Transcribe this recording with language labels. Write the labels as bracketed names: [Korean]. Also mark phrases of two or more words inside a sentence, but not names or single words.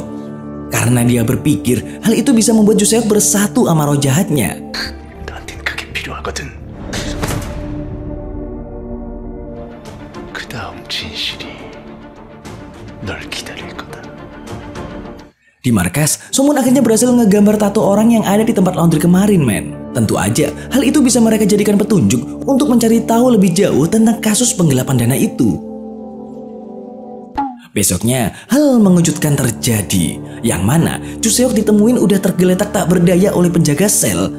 [Indonesian] Karena dia berpikir hal itu bisa membuat Juseok bersatu sama roh jahatnya. [Korean] 너한텐 그게 필요하거든. 그 다음 진실이 널 기다릴 거다. [Indonesian] Di markas, Somun akhirnya berhasil ngegambar tato orang yang ada di tempat laundry kemarin, men. Tentu aja, hal itu bisa mereka jadikan petunjuk untuk mencari tahu lebih jauh tentang kasus penggelapan dana itu. Besoknya, hal mengejutkan terjadi, yang mana Juseok ditemuin udah tergeletak tak berdaya oleh penjaga sel.